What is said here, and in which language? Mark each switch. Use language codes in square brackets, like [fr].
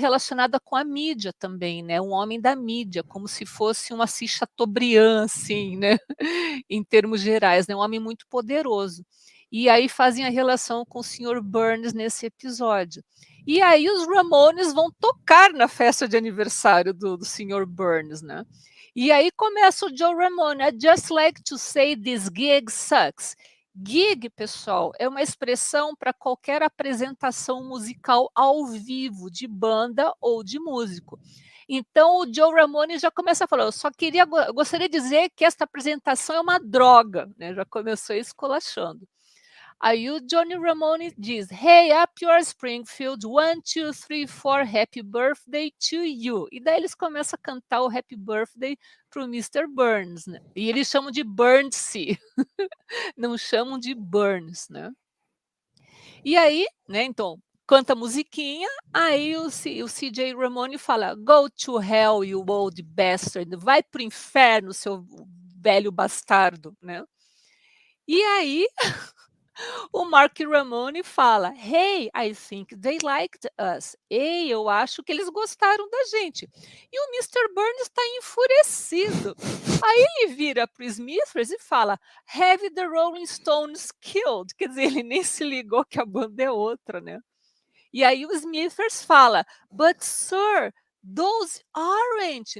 [pt] relacionada com a mídia também, né? Um homem da mídia, como se fosse um Assis Chateaubriand, assim, né? Em termos gerais, né? Um homem muito poderoso. E aí fazem a relação com o Sr. Burns nesse episódio. E aí os Ramones vão tocar na festa de aniversário do Sr. Burns, né? E aí começa o Joe Ramone. [en] I just like to say this gig sucks. [pt] Gig, pessoal, é uma expressão para qualquer apresentação musical ao vivo, de banda ou de músico. Então o Joe Ramone já começa a falar, eu gostaria de dizer que esta apresentação é uma droga, né? Já começou esculachando. Aí o Johnny Ramone diz, [en] Hey, up your Springfield, 1, 2, 3, 4, happy birthday to you. [pt] E daí eles começam a cantar o happy birthday para o Mr. Burns, né? E eles chamam de Burnsy, não chamam de Burns, né? E aí, né, então, canta musiquinha, aí o CJ Ramone fala, [en] Go to hell, you old bastard, [pt] vai pro inferno, seu velho bastardo, né? E aí o Mark Ramone fala, [en] Hey, I think they liked us. [pt] Ei, eu acho que eles gostaram da gente. E o Mr. Burns está enfurecido. Aí ele vira para o Smithers e fala, [en] Have the Rolling Stones killed? [pt] Quer dizer, ele nem se ligou que a banda é outra, né? E aí o Smithers fala, [en] But sir, those aren't.